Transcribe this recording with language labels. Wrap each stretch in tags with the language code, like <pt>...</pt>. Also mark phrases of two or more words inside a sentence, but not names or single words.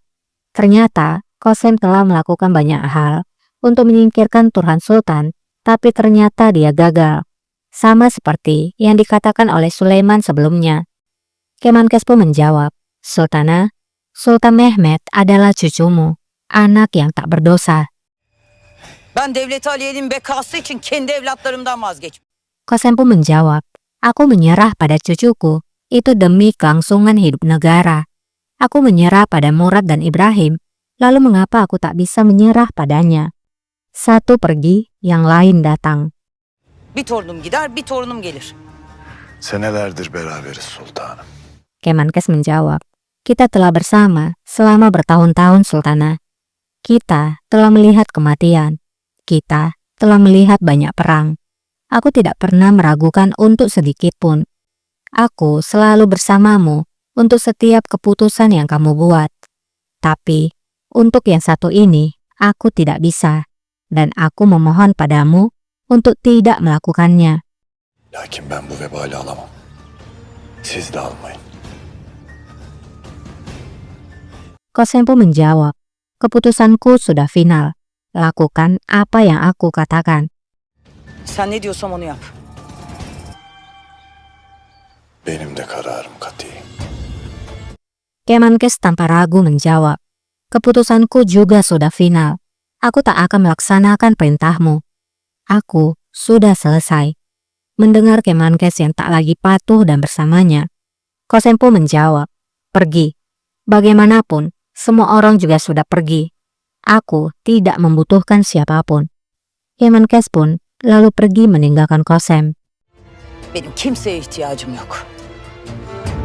<id>Ternyata Kosem telah melakukan banyak hal untuk menyingkirkan Turhan Sultan, tapi ternyata dia gagal. Sama seperti yang dikatakan oleh Sulaiman sebelumnya. Kemenkes pun menjawab, "Sultana, Sultan Mehmet adalah cucumu, anak yang tak berdosa."</id> <tr>Ben Devlet Aliye'nin bekası için kendi evlatlarımdan vazgeçmem.</tr> <id>Kosem pun menjawab, "Aku menyerah pada cucuku, itu demi kelangsungan hidup negara. Aku menyerah pada Murad dan Ibrahim, lalu mengapa aku tak bisa menyerah padanya? Satu pergi, yang lain datang."</id> <tr>Bir torunum gider, bir torunum gelir. Senelerdir beraberiz sultanım.</tr> <id>Kemenkes menjawab, "Kita telah bersama selama bertahun-tahun Sultana. Kita telah melihat kematian. Kita telah melihat banyak perang. Aku tidak pernah meragukan untuk sedikit pun. Aku selalu bersamamu untuk setiap keputusan yang kamu buat. Tapi, untuk yang satu ini, aku tidak bisa. Dan aku memohon padamu untuk tidak melakukannya."</id> <tr>Lakin ben bu vebali alamam. Siz de almayın.</tr> <id>Kosem pun menjawab, "Keputusanku sudah final. Lakukan apa yang aku katakan."</id> <tr>Sen ne diyorsam onu yap. Benim de kararım katı.</tr> <id>Kemenkes tanpa ragu menjawab, "Keputusanku juga sudah final. Aku tak akan melaksanakan perintahmu. Aku sudah selesai." Mendengar Kemenkes yang tak lagi patuh dan bersamanya, Kosem pun menjawab, "Pergi. Bagaimanapun, semua orang juga sudah pergi. Aku tidak membutuhkan siapapun." Kemenkes pun lalu pergi meninggalkan Kosem.</id> <tr>Benim kimseye ihtiyacım yok.</tr>